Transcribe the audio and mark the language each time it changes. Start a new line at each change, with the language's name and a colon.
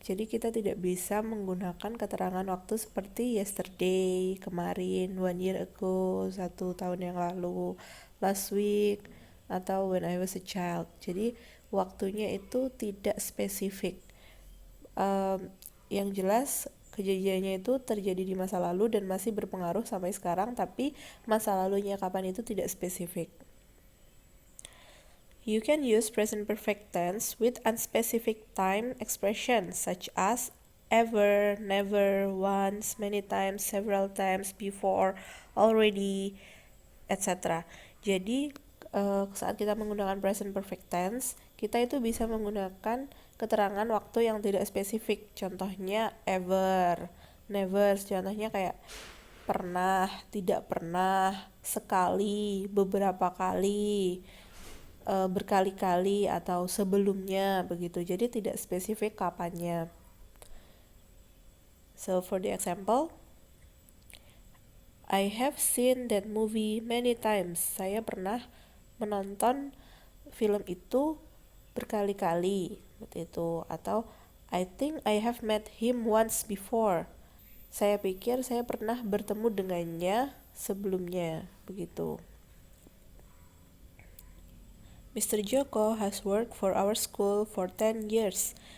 Indonesian: Jadi kita tidak bisa menggunakan keterangan waktu seperti yesterday, kemarin,
English: 1 year ago,
Indonesian: 1 tahun yang lalu,
English: last week,
Indonesian: atau
English: when I was a child.
Indonesian: Jadi waktunya itu tidak spesifik. Yang jelas kejadiannya itu terjadi di masa lalu dan masih berpengaruh sampai sekarang, tapi masa lalunya kapan itu tidak spesifik.
English: You can use present perfect tense with unspecific time expressions such as ever, never, once, many times, several times, before, already, etc.
Indonesian: Jadi saat kita menggunakan present perfect tense, kita itu bisa menggunakan keterangan waktu yang tidak spesifik. Contohnya ever, never, contohnya kayak pernah, tidak pernah, sekali, beberapa kali, berkali-kali, atau sebelumnya begitu. Jadi tidak spesifik kapannya.
English: So for the example, I have seen that movie many times.
Indonesian: Saya pernah menonton film itu berkali-kali seperti itu.
English: Atau I think I have met him once before.
Indonesian: Saya pikir saya pernah bertemu dengannya sebelumnya begitu.
English: Mr. Joko has worked for our school for 10 years.